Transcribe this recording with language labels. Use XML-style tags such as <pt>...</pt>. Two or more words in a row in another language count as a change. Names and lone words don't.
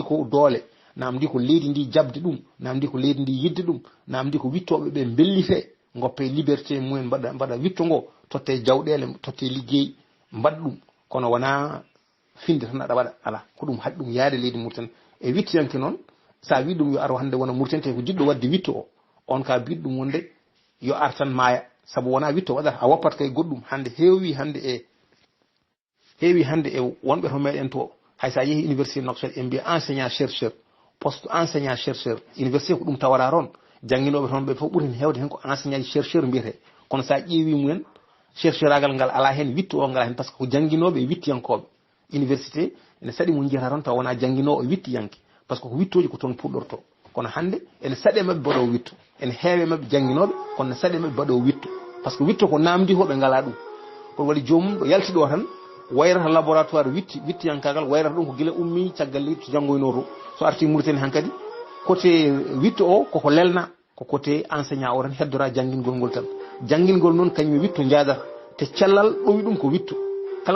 <ff>ko doole namdi ko leydi ndi jabde ɗum namdi ko leydi ndi yidde ɗum namdi ko wittoɓe ɓe bellite goppe liberté mumen mbaɗa witto ngo totte jawɗele totte liggey mbaɗa ɗum kono wona finde tan aɗa waɗa ala ko ɗum haɗi ɗum yaade leydi Mauritanie e wittoyanke noon sa wi ɗum yo ar hande wona Mauritanie te ko jiɗɗo wadde witto o on ka biɗ ɗum wonde yo ar tan maaya saabu wona witto waɗata a woppat kay goɗɗum hande heewi hande e wonɓe to meɗen to hay sa yeehi université Nouakchott en mbiya</ff> <fr>enseignant chercheur poste enseignant chercheur université</fr> <ff>ko ɗum tawara toon jangguinoɓe toon ɓe fof ɓuuri hewde hen ko</ff> <fr>enseignant chercheur</fr> <ff>mbiyete kono sa ƴeewi mumen chercheur agal ngal ala hen wittu o ngala hen</ff> <fr>par ce que</fr> <ff>ko jangguinoɓe e wittiyankoɓe université ene saɗi mo jiyata toon taw wona jangguinowo e wittiyanke</ff> <fr>par ce que</fr> <ff>ko wittoji ko toon puɗɗorto kono hande ene saɗe mabɓe mbaɗo wittu ene heewe mabɓe jangguinoɓe kono ne saɗe mabɓe mbaɗo wittu</ff> <fr>par ce que</fr> <ff>witto ko namdi ko ɓe ngala ɗum kono waɗi jomum ɗo yalti ɗo tan wayrata laboratoire wittiyankagal wayrata ɗum ko guila ummi caggal leydi to janggoyno to so arti Mauritanie hankkadi côté witto o koko lelna ko</ff> <fr>côté enseignant</fr> <ff>o tan heddora janguingol ngol tan janguingol noon kañum witto jaadata te cellal ɗowi ɗum ko wittu kala</ff>